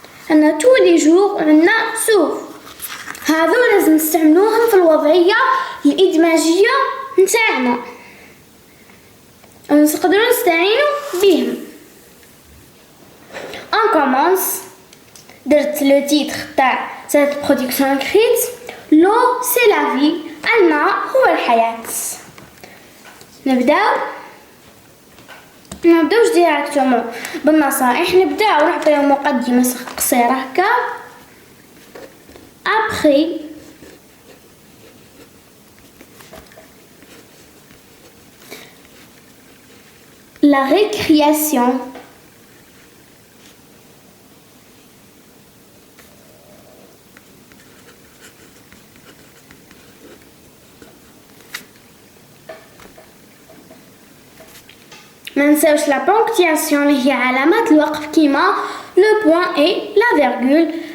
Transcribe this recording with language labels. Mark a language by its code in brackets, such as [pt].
[fr] عندنا tous les jours وعندنا sauf. [ar] هذو لازم نستعملوهم في الوضعية الإدماجية نتاعنا ونقدروا نستعينوا بهم. [fr] On commence. [ar] درت [fr] le titre تاع cette production écrite. L'eau c'est la vie. [ar] الماء هو الحياة. نبداو ديريكتومون بالنصائح. نبداو نعطيو مقدمة قصيرة هكا. [fr] Après la récréation, [ar] ما ننساوش [fr] la ponctuation [ar] اللي هي علامات الوقف كيما [fr] le point et la virgule.